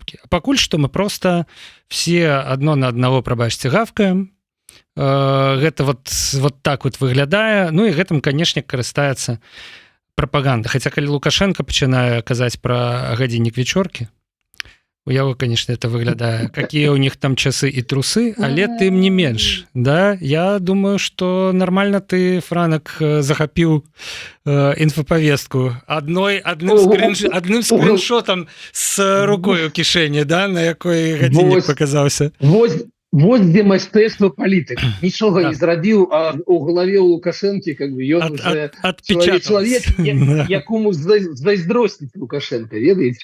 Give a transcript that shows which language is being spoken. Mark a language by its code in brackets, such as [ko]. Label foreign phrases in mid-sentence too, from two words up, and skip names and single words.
[be] А пакуль што мы проста все адно на аднаго, прабачце, гавкаем. Гэта [ru] вот так вот [be] выглядае. Ну і гэтым, канешне, карыстаецца прапаганда. Хаця калі Лукашенко пачынае казаць пра гадзіннік вечоркі, у яго, [ru] конечно, это [be] выглядае, [ru] какие у них там часы и трусы, [be] але тым не менш, да, [ru] я думаю, что нормально ты, [be] Франак, захапіў інфаповестку адным [ru] скриншотом с рукой [be] у кишэні, да, на якой гадзіннік показаўся. [ru] Вот где [be] майстэрства палітык. Нічога не зрабіў, а у галаве у Лукашэнкі [ru] как бы [be] ён уже чалавек, якому зайздросціць Лукашенко, ведаеце?